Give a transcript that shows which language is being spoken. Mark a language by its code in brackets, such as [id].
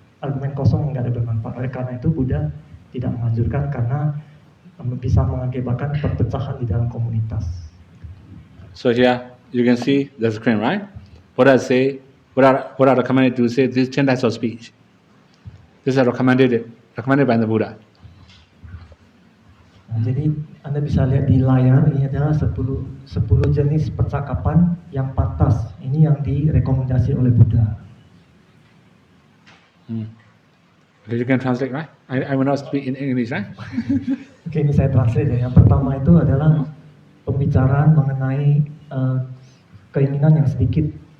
[id] Argumen kosong nggak ada bermanfaat. Oleh karena itu Buddha tidak menganjurkan karena bisa mengakibatkan perpecahan di dalam komunitas. [en] So here you can see the screen, right? What I say, what are recommended to say these 10 types of speech. This is recommended by the Buddha. [id] Nah, jadi Anda bisa lihat di layar ini adalah 10 jenis percakapan yang pantas. Ini yang direkomendasi oleh Buddha. [en] Okay, you can translate, right? I will not speak in English, right? [id] Oke, ini saya translate ya. Yang pertama itu adalah pembicaraan mengenai keinginan yang sedikit.